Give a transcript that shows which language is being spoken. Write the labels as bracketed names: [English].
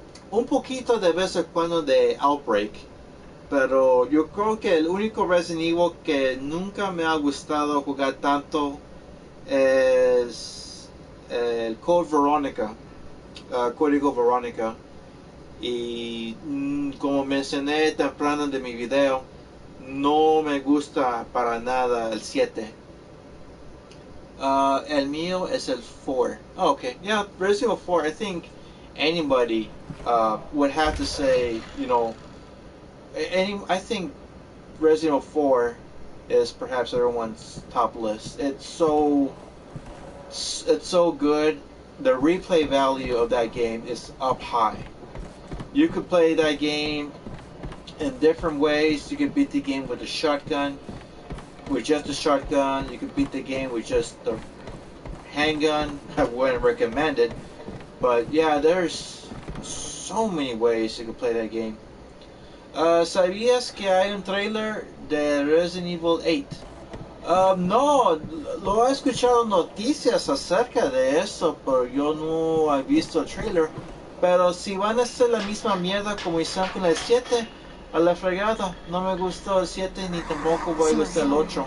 [Spanish] Un poquito de vez en cuando de Outbreak. Pero yo creo que el único Resident Evil que nunca me ha gustado jugar tanto es el Code Veronica, Código Veronica. Y como mencioné temprano de mi video, no me gusta para nada el 7. El mío es el 4. [English] Oh, okay, yeah, Resident Evil 4. I think anybody would have to say, you know, I think Resident Evil 4 is perhaps everyone's top list. It's so good. The replay value of that game is up high. You could play that game in different ways. You could beat the game with a shotgun, with just a shotgun. You could beat the game with just the handgun. I wouldn't recommend it, but yeah, there's so many ways you could play that game. [Spanish] ¿Sabías que hay un trailer de Resident Evil 8? No, lo he escuchado noticias acerca de eso, pero yo no he visto el trailer. Pero si van a hacer la misma mierda como hicieron con el 7, a la fregada, no me gustó el 7 ni tampoco voy a gustar el 8.